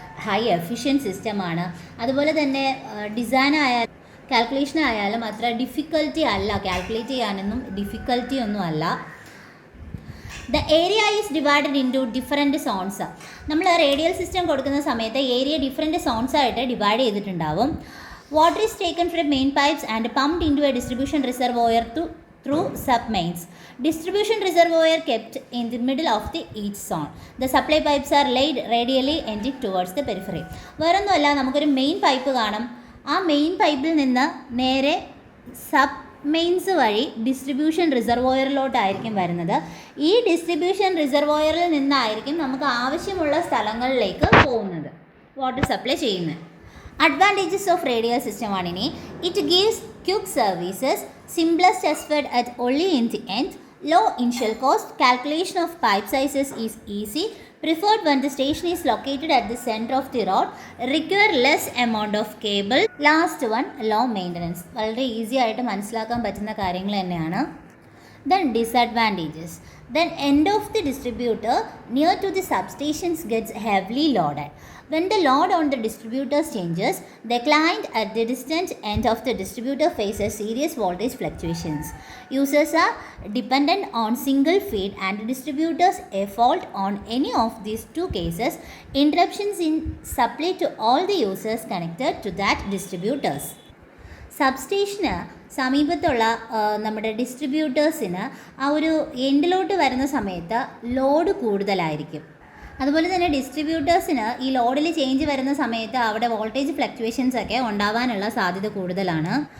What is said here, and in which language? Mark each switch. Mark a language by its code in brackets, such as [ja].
[ml] High efficient സിസ്റ്റമാണ്. അതുപോലെ തന്നെ ഡിസൈൻ ആയാലും കാൽക്കുലേഷൻ ആയാലും അത്ര ഡിഫിക്കൽറ്റി അല്ല, കാൽക്കുലേറ്റ് ചെയ്യാനൊന്നും ഡിഫിക്കൽറ്റി ഒന്നും അല്ല. [en] The area is divided into different zones. [ml] നമ്മൾ റേഡിയൽ സിസ്റ്റം കൊടുക്കുന്ന സമയത്ത് ഏരിയ ഡിഫറെൻറ്റ് സോൺസ് ആയിട്ട് ഡിവൈഡ് ചെയ്തിട്ടുണ്ടാവും. [en] Water is taken from main pipes and pumped into a distribution reservoir through sub-mains. Distribution reservoir kept in the middle of the each zone. The supply pipes are laid radially ending towards the periphery. [ml] വേറൊന്നുമല്ല, നമുക്കൊരു main pipe കാണും. ആ main പൈപ്പിൽ നിന്ന് നേരെ sub mains വഴി distribution റിസർവോയറിലോട്ടായിരിക്കും വരുന്നത്. ഈ ഡിസ്ട്രിബ്യൂഷൻ റിസർവോയറിൽ നിന്നായിരിക്കും നമുക്ക് ആവശ്യമുള്ള സ്ഥലങ്ങളിലേക്ക് പോകുന്നത്, വാട്ടർ സപ്ലൈ ചെയ്യുന്നത്. [en] advantages of radial system [ml] ആണ് ഇനി. [en] It gives quick services, simplest effort at only in the end, low initial cost, calculation of pipe sizes is easy, Preferred when the station is located at the center of the road, require less amount of cable. Last one, low maintenance. [ml] വളരെ easy ആയിട്ട് മനസ്സിലാക്കാൻ പറ്റുന്ന കാര്യങ്ങൾ തന്നെയാണ്. [en] Then disadvantages. Then end of the distributor near to the substations gets heavily loaded. When the load on the distributors changes, the client at the distant end of the distributor faces serious voltage fluctuations. Users are dependent on single feed and distributors a fault on any of these two cases, interruptions in supply to all the users connected to that distributors. [ml] സബ്സ്റ്റേഷന് സമീപത്തുള്ള നമ്മുടെ ഡിസ്ട്രിബ്യൂട്ടേഴ്സിന് ആ ഒരു എൻഡിലോട്ട് വരുന്ന സമയത്ത് load കൂടുതലായിരിക്കും. അതുപോലെ തന്നെ ഡിസ്ട്രിബ്യൂട്ടേഴ്സിന് ഈ ലോഡിൽ ചേഞ്ച് വരുന്ന സമയത്ത് അവിടെ വോൾട്ടേജ് ഫ്ലക്ച്വേഷൻസ് ഒക്കെ ഉണ്ടാവാനുള്ള സാധ്യത കൂടുതലാണ്.